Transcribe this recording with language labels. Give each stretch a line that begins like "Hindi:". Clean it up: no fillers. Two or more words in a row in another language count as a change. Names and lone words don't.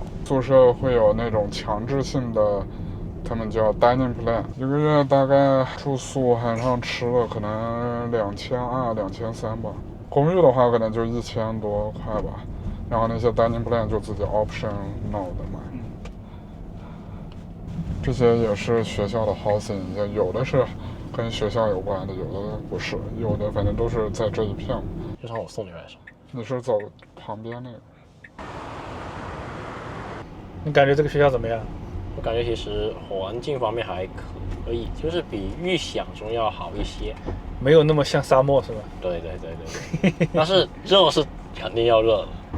Chinese: 宿舍會有那種強制性的，他們叫
English: dining plan，
Chinese: 一個月大概住宿含上吃的可能2200、2300吧。公寓的話可能就1000多塊吧，然後那些
English: dining plan
Chinese: 就自己 optional 的買。這些也是學校的 housing， 有的是跟學校有關的，有的不是，有的反正都是在這一片。就讓我送你來說。你是走旁邊那個？你感覺這個學校怎麼樣？我感覺其實環境方面還可以，就是比預想中要好一些。沒有那麼像沙漠是吧？對，但是熱是肯定要熱的。